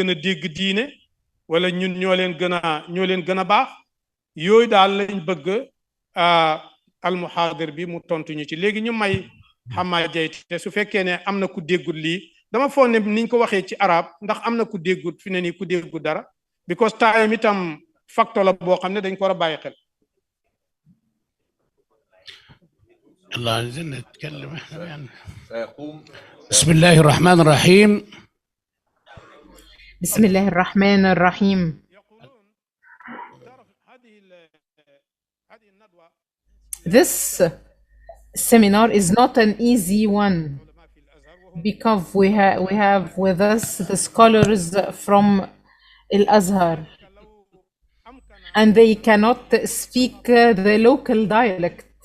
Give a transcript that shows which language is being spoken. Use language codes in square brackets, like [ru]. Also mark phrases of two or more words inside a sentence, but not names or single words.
[wo] a dégg diine wala ñun ñoo leen gën a baax yooyu daal lañ bëgg almuhaadir bi mu tontu ñu ci léegi ñu may xamaa jayt te su fekkee ne am na ku déggul lii dama foog ne niñ ko waxee ci arab ndax am na ku déggul fi ne nii ku déggul dara [en] because time [wo] itam facteur la boo xam ne dañ ko war a bàyyi xel [ar] الله نزلنا نتكلم احنا يعني. بسم الله الرحمن الرحيم. بسم الله الرحمن الرحيم. [en] This seminar is not an easy one because we have with us the scholars from Al-Azhar and they cannot speak the local dialect.